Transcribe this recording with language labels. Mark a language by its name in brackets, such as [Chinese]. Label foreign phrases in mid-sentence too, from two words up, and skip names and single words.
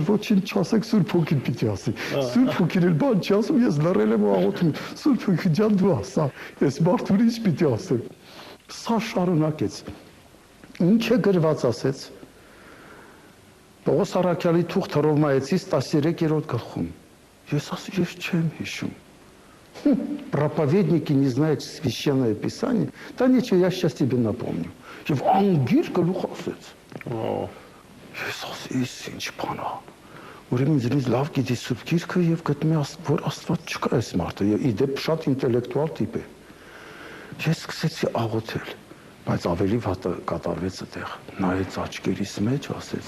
[Armenian] ոչինչ չասեք, Սուրբ Հոգին պիտի ասի։ Սուրբ Հոգին էլ բան չի ասում, ես լռել եմ ու աղոթում։ Սուրբ Հոգի ջան, դու ասա, ես մարդուն ինչ պիտի ասեմ։ Սա շարունակեց։ Ինչ է գրված ասեց։ Պողոս Առաքյալի թուղթ Հռոմայեցիս 13-րդ գլխում։ Ես ասի, ես չեմ հիշում։ [Russian] Проповедники не знают священное писание, да ничего, я сейчас тебе напомню. [Armenian] Եվ անգիր գլուխ ասեց։ Ես ասի, ինչ բան է։ Ուրեմն ինձ լավ գիտի Սուրբ Գիրքը եւ գտնում եմ, որ Աստված չկա այս մարդը, եւ իդեպ շատ ինտելեկտուալ տիպ է։ Ես սկսեցի աղոթել, բայց ավելի վատը կատարվեց այդտեղ։ Նայեց աչքերիս մեջ, ասեց.